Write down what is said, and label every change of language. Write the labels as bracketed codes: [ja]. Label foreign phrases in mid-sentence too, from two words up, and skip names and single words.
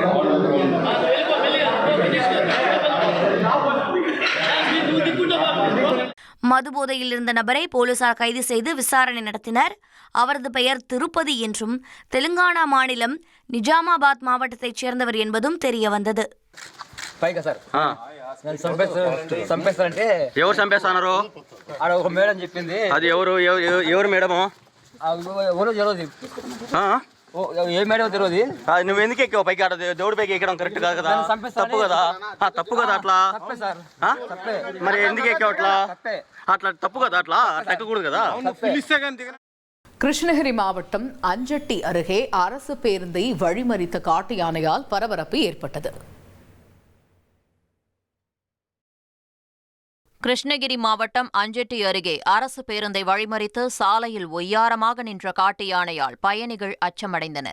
[ta] மதுபோதையில் இருந்த நபரை போலீசார் கைது செய்து விசாரணை நடத்தினர். அவரது பெயர் திருப்பதி என்றும் தெலுங்கானா மாநிலம் நிஜாமாபாத் மாவட்டத்தைச் சேர்ந்தவர் என்பதும் தெரிய வந்தது. [te] ఎవరు చంపేస్తున్నారు? ఆడ ఒక మేడం చెప్పింది. అది ఎవరు మేడము? ఏ మేడం తెలియదు. నువ్వు ఎందుకు ఎక్కావు పైకి? ఆడ దేవుడి పైకి ఎక్కడం కరెక్ట్ కాదు కదా, తప్పు కదా. తప్పు కదా అట్లా. మరి ఎందుకు ఎక్కావు అట్లా? అట్లా తప్పు కదా, అట్లా ఎక్కకూడదు కదా. [ta] கிருஷ்ணகிரி மாவட்டம் அஞ்சட்டி அருகே அரசு பேருந்தை வழிமறித்த காட்டு யானையால் பரபரப்பு ஏற்பட்டது. கிருஷ்ணகிரி மாவட்டம் அஞ்சட்டி அருகே அரசு பேருந்தை வழிமறித்து சாலையில் ஒய்யாரமாக நின்ற காட்டு யானையால் பயணிகள் அச்சமடைந்தனர்.